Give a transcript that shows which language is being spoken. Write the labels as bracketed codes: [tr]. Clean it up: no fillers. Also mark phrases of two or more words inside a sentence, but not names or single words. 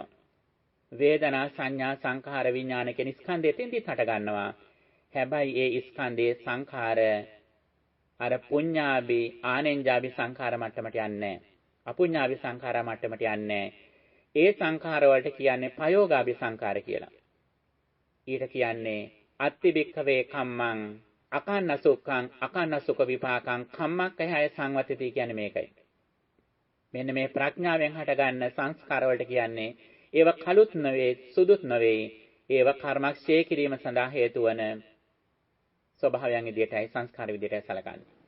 [si] වේදනා සංඥා සංඛාර විඥාන කියන ස්කන්ධ එතෙන්දිත් හට ගන්නවා. හැබැයි ඒ ස්කන්ධයේ සංඛාර අර පුඤ්ඤාභි ආනෙන්ජාභි සංඛාර මට්ටමට යන්නේ නැහැ. අපුඤ්ඤාභි සංඛාර මට්ටමට යන්නේ නැහැ. ඒ සංඛාර වලට කියන්නේ පයෝගාභි සංඛාර කියලා. ඊට කියන්නේ [pi] අත්ති බික්ඛවේ කම්මං අකන්න සුඛං අකන්න සුඛ විපාකං කම්මක්ඛය සංවතිතී [si] කියන්නේ මේකයි. මෙන්න මේ ප්‍රඥාවෙන් හටගන්න සංස්කාර වලට කියන්නේ ඒව කළුත් නෙවෙයි සුදුත් නෙවෙයි. ඒව කර්මක්ෂය කිරීම සඳහා හේතු වන ස්වභාවයන් විදියටයි සංස්කාර විදියටයි සැලකන්නේ.